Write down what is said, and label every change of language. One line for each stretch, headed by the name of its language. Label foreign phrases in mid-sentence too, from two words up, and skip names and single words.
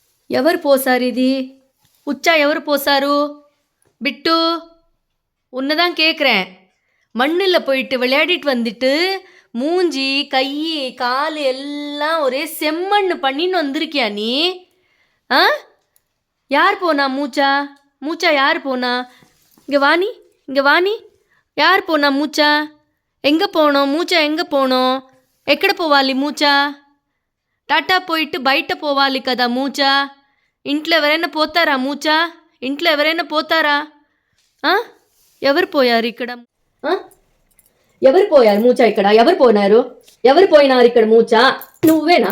Telugu: ఎవరు పోసారు ఇది?
Tamil: உச்சா ఎవరు போசாரு? பிட்டு உன்னதான் கேட்குறேன். மண்ணில் போயிட்டு விளையாடிட்டு வந்துட்டு மூஞ்சி கை கால் எல்லாம் ஒரே செம்மண்ணு பண்ணின்னு வந்திருக்கியா நீ? ஆ, யார் போனா மூச்சா? மூச்சா யார் போனா? இங்கே வாணி, இங்கே வாணி, யார் போனா மூச்சா? எங்கே போனோம் மூச்சா? எங்கே போனோம்?
Telugu: ఎక్కడ పోవాలి మూచా? టాటా పోయిట్టు బయట పోవాలి కదా మూచా? ఇంట్లో ఎవరైనా పోతారా మూచా? ఇంట్లో ఎవరైనా పోతారా? ఎవరు పోయారు ఇక్కడ? ఎవరు పోయారు మూచా ఇక్కడ? ఎవరు పోయినారు? ఎవరు పోయినారు ఇక్కడ మూచా? నువ్వేనా?